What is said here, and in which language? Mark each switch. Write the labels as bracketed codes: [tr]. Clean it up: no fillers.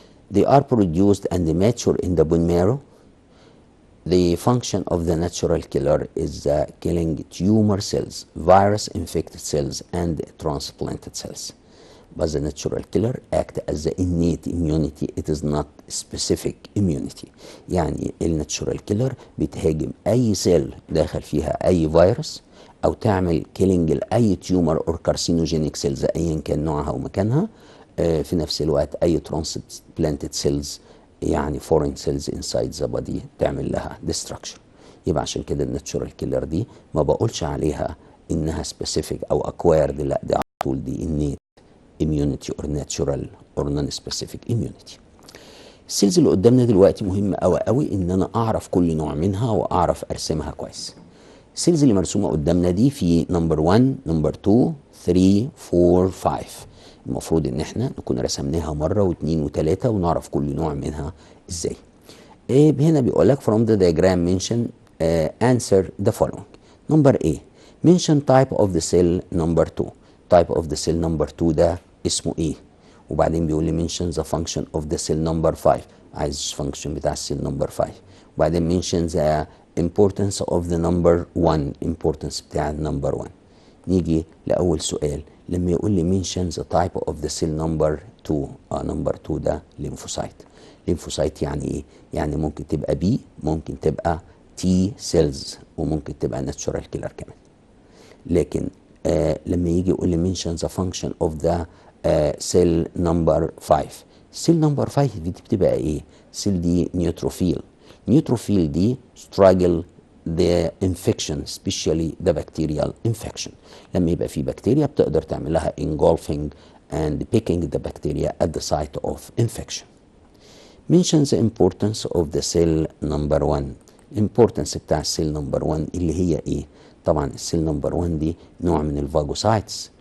[en] They are produced and mature in the bone marrow. The function of the natural killer is killing tumor cells, virus infected cells and transplanted cells. But the natural killer act as the innate immunity, it is not specific immunity. [ar] يعني الناتشورال كيلر بتهاجم اي سيل داخل فيها اي فيروس او تعمل كيلينج لاي تيومر اور كارسينوجينيك سيلز ايا كان نوعها ومكانها. في نفس الوقت اي ترانسبلانتد سيلز يعني فورين سيلز انسايد ذا بودي تعمل لها ديستراكشن. يبقى عشان كده الناتشورال كيلر دي ما بقولش عليها انها سبيسيفيك او اكوايرد، لا دي على طول دي [en] innate immunity or natural or non-specific immunity. [ar] السيلز اللي قدامنا دلوقتي مهم قوي قوي ان انا اعرف كل نوع منها واعرف ارسمها كويس. السيلز اللي مرسومه قدامنا دي في نمبر 1 نمبر 2 3 4 5. المفروض ان احنا نكون رسمناها مره واثنين وثلاثه ونعرف كل نوع منها ازاي. هنا بيقول لك [en] from the diagram mention answer the following. number A mention type of the cell number 2. type of the cell number 2 [ar] ده اسمه ايه؟ وبعدين بيقول لي [en] mention the function of the cell number 5. [ar] عايز function بتاع السيل نمبر 5. [en] وبعدين mention the importance of the number 1. [ar] importance بتاع النمبر 1. نيجي لأول سؤال لما يقول لي [en] mention the type of the cell number 2. [ar] نمبر 2 ده lymphocyte. lymphocyte يعني ايه؟ يعني ممكن تبقى B، ممكن تبقى T cells، وممكن تبقى natural killer كمان. لكن لما يجي يقول لي [en] mention the function of the cell number 5. [ar] cell number 5 دي بتبقى ايه؟ cell دي neutrophil. [en] neutrophil دي struggle the infection especially the bacterial infection. [ar] لما يبقى في بكتيريا بتقدر تعمل لها [en] engulfing and picking the bacteria at the site of infection. mention the importance of the cell number 1. [ar] importance بتاع السيل نمبر 1 اللي هي ايه؟ طبعا السيل نمبر 1 دي نوع من الفاجوسايتس.